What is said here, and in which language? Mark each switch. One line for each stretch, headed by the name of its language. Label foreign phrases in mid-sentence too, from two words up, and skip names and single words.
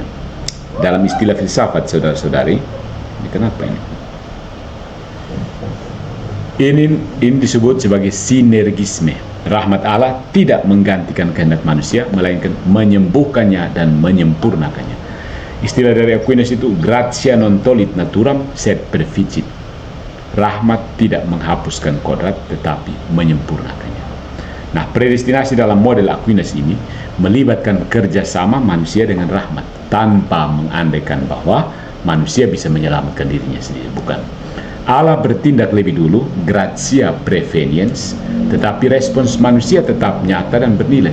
Indonesian: Dalam istilah filsafat, saudara-saudari, ini kenapa ini? Ini disebut sebagai sinergisme. Rahmat Allah tidak menggantikan kehendak manusia, melainkan menyembuhkannya dan menyempurnakannya. Istilah dari Aquinas itu
Latin: gratia non tollit naturam sed perficit.
Indonesian: Rahmat tidak menghapuskan kodrat, tetapi menyempurnakannya. Nah, predestinasi dalam model Aquinas ini melibatkan kerjasama manusia dengan rahmat, tanpa mengandaikan bahwa manusia bisa menyelamatkan dirinya sendiri. Bukan. Allah bertindak lebih dulu,
Latin: gratia preveniens,
Indonesian: tetapi respons manusia tetap nyata dan bernilai.